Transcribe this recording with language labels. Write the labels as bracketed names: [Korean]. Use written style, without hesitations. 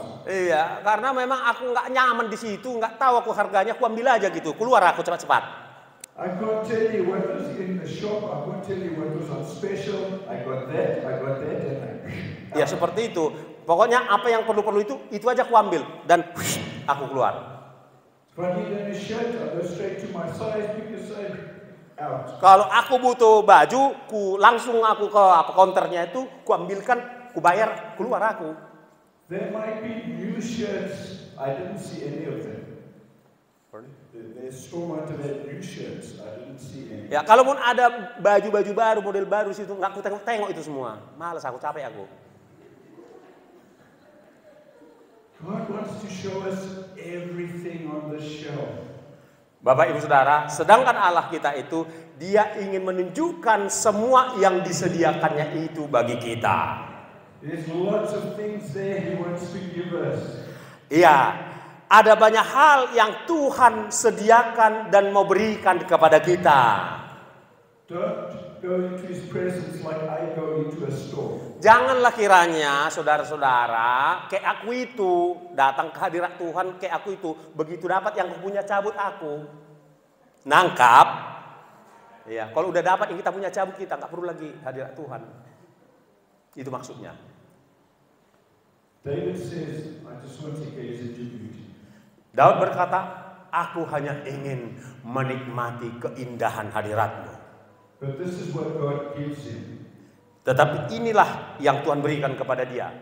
[Indonesian] Iya, karena memang aku nggak nyaman di situ, nggak tahu aku harganya, aku ambil aja gitu, keluar aku cepat-cepat. [English] I can't tell you what was in the shop, I can't tell you what was on special, I got that, and [Indonesian] Ya seperti itu. Pokoknya apa yang perlu-perlu itu aja aku ambil dan aku keluar. [English] If I need a new shirt, I go straight to my size, pick a size, out. [Indonesian] Kalau aku butuh baju, langsung aku ke counternya itu, ku ambilkan, ku bayar, keluar aku. [English] There might be new shirts, I didn't see any of them. There's so much of that new shirts, I didn't see any. [Indonesian] Ya, kalaupun ada baju-baju baru, model baru situ, nggak aku tengok itu semua. Malas aku, capek aku. [English] God wants to show us everything on the shelf. [Indonesian] Bapak Ibu Saudara, sedangkan Allah kita itu, Dia ingin menunjukkan semua yang disediakannya itu bagi kita. [English] There's lots of things there He wants to give us. [Indonesian] Iya, ada banyak hal yang Tuhan sediakan dan mau berikan kepada kita. [English] Don't go into His presence like I go into a store. [Indonesian] Janganlah kiranya saudara-saudara, kayak aku itu datang ke hadirat Tuhan, kayak aku itu begitu dapat yang aku punya cabut aku. Nangkap. Ya, kalau udah dapat yang kita punya cabut, kita nggak perlu lagi hadirat Tuhan. Itu maksudnya. [English] David says, I just want to gaze at your beauty. [Indonesian] Daud berkata, aku hanya ingin menikmati keindahan hadirat-Mu. [English] But this is what God gives him. [Indonesian] Tetapi inilah yang Tuhan berikan kepada dia.